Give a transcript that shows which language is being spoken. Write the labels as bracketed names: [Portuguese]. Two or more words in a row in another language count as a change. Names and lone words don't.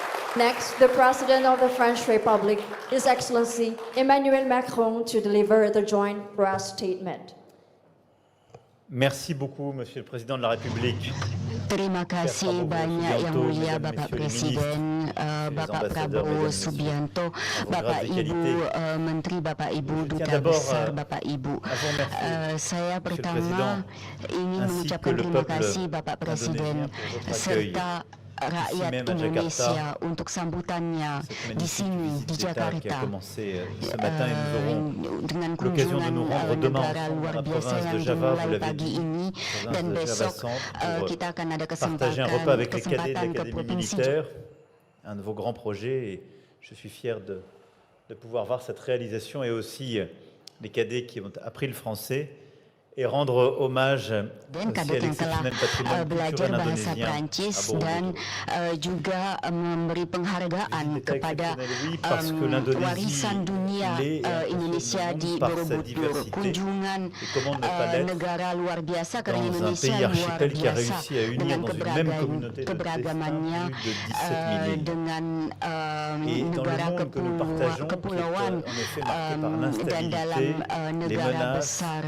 [English] Next, the President of the French Republic, His Excellency Emmanuel Macron, to deliver the joint press statement. [French] Merci beaucoup, Monsieur le Président de la République. [Indonesian] Terima kasih banyak Yang Mulia Bapak Presiden, Bapak Prabowo Subianto, Bapak Ibu Menteri, Bapak Ibu Duta Besar, Bapak Ibu. Saya pertama ingin mengucapkan terima kasih Bapak Presiden serta rakyat Indonesia untuk sambutannya di sini, di Jakarta, dengan kunjungan negara luar biasa yang dimulai pagi ini, dan besok kita akan ada kesempatan ke provinsi. [French] Un de vos grands projets, et je suis fier de pouvoir voir cette réalisation, et aussi les cadets qui ont appris le français, et rendre hommage [Indonesian] dan kadet yang telah belajar bahasa Prancis dan juga memberi penghargaan kepada warisan dunia Indonesia di Borobudur, kunjungan negara luar biasa karena Indonesia luar biasa dengan keberagamannya, dengan negara kepulauan dan dalam negara besar.